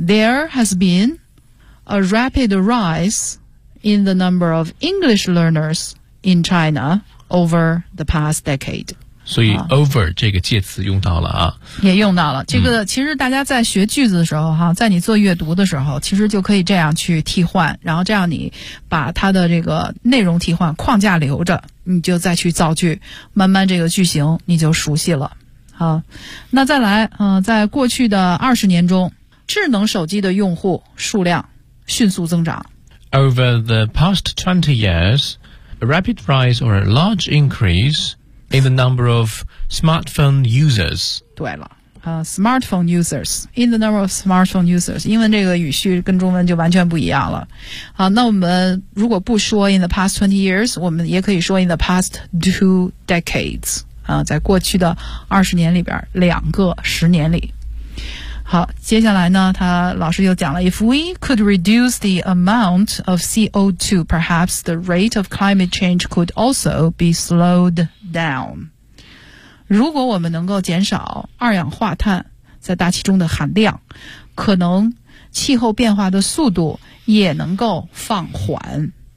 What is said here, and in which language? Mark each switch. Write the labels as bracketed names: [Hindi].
[English] There has been a rapid rise in the number of English learners in China over the past decade. [Chinese] 所以 over 这个介词用到了啊。也用到了。这个其实大家在学句子的时候，在你做阅读的时候，其实就可以这样去替换，然后这样你把它的这个内容替换，框架留着，你就再去造句，慢慢这个句型你就熟悉了。好，那再来，在过去的20年中，智能手机的用户数量迅速增长。 [English] Over the past 20 years, a rapid rise or a large increase in the number of smartphone users. [Chinese] 对了， [English] smartphone users, in the number of smartphone users. [Chinese] 英文这个语序跟中文就完全不一样了。好，那我们如果不说 [English] in the past 20 years, [Chinese] 我们也可以说 [English] in the past 2 decades. [Chinese] 在过去的20年里边，2个10年里。好，接下来呢，他老师又讲了 [English] ，If we could reduce the amount of CO2, perhaps the rate of climate change could also be slowed down。 [Chinese] 如果我们能够减少二氧化碳在大气中的含量，可能气候变化的速度也能够放缓。